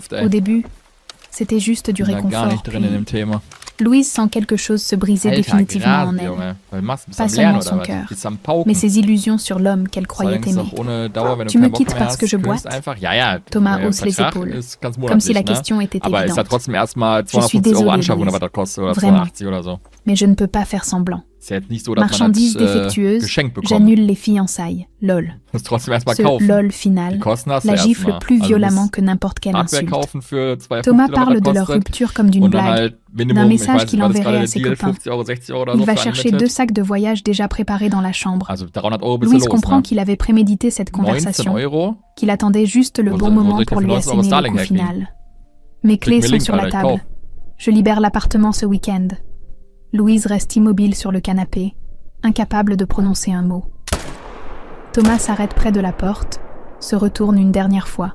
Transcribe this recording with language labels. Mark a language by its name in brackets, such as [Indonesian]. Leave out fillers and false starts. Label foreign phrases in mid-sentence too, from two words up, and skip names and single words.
[French] Au début, c'était juste du réconfort. Louise sent quelque chose se briser définitivement en elle. Pas seulement son cœur, mais ses illusions sur l'homme qu'elle croyait aimer. Tu me quittes parce que je boite? Thomas hausse les épaules, comme si la question était évidente. Je suis désolée, Louise. Vraiment. Mais je ne peux pas faire semblant. [German] Ist ja jetzt nicht so, dass [French] Marchandises [German] man das [French] défectueuses, [German] geschenkt bekommt. [French] j'annule les fiançailles. [German] LOL. Muss trotzdem erstmal [French] Ce [German] kaufen. LOL final Die Kosten hast du [French] la [German] erstmal. [French] gifle plus [German] Also du [French] violemment [German] musst [French] que n'importe quelle [German] Hardware [French] insulte. [German] kaufen für 2,50 [French] Thomas [German] oder was [French] parle [German] das [French] de leur [German] kostet. [French] rupture comme d'une [German] Und dann [French] blague, [German] halt [French] d'un [German] Minimum, ich [French] message [German] weiß nicht, [French] qu'il [German] war das [French] enverrait [German] gerade [French] à [German] der [French] ses [German] Deal, [French] copains. [German] 50 Euro, 60 Euro oder [French] Il [German] so [French] va [German] für [French] chercher [German] Unlimited. [French] 2 sacs de voyage déjà préparés dans la chambre. [German] Also 300 Euro bist [French] Louise [German] du los, [French] comprend [German] ne? [French] qu'il avait prémédité cette [German] 19 [French] conversation, [German] Euro. [French] qu'il attendait juste le bon moment pour lui asséner le coup final. Mes clés sont sur la table. Je libère l'appartement ce week-end. Louise reste immobile sur le canapé, incapable de prononcer un mot. Thomas s'arrête près de la porte, se retourne une dernière fois.